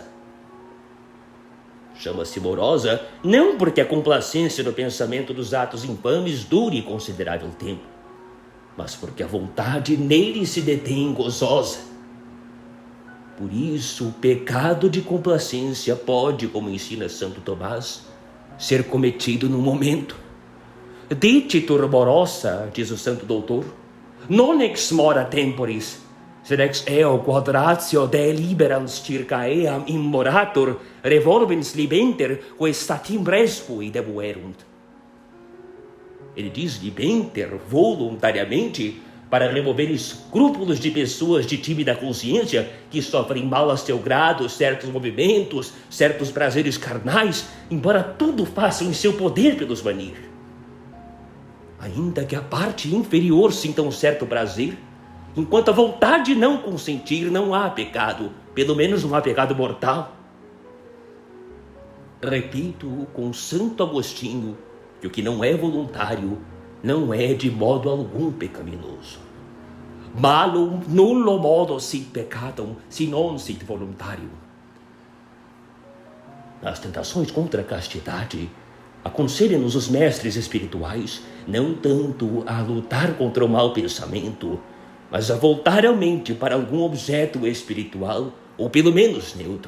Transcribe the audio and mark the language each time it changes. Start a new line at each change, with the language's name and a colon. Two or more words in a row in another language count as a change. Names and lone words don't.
Portuguese: Chama-se morosa não porque a complacência no pensamento dos atos infames dure considerável tempo, mas porque a vontade nele se detém gozosa. Por isso, o pecado de complacência pode, como ensina Santo Tomás, ser cometido no momento.
Latin: Dicitur morosa,
Portuguese: diz o Santo Doutor,
Latin: non ex mora temporis, sed ex eo quadratio deliberans circa eam immoratur, revolvens libenter, quae statim respui debuerunt.
Portuguese: Ele diz libenter voluntariamente, para remover escrúpulos de pessoas de tímida consciência que sofrem mal a seu grado certos movimentos, certos prazeres carnais, embora tudo façam em seu poder pelos banir. Ainda que a parte inferior sinta um certo prazer, enquanto a vontade não consentir, não há pecado, pelo menos não há pecado mortal. Repito com Santo Agostinho que o que não é voluntário não é de modo algum pecaminoso.
Latin: Malum nullo modo sit peccatum, si non sit voluntarium.
Portuguese: Nas tentações contra a castidade, aconselham-nos os mestres espirituais não tanto a lutar contra o mau pensamento, mas a voltar a mente para algum objeto espiritual, ou pelo menos neutro.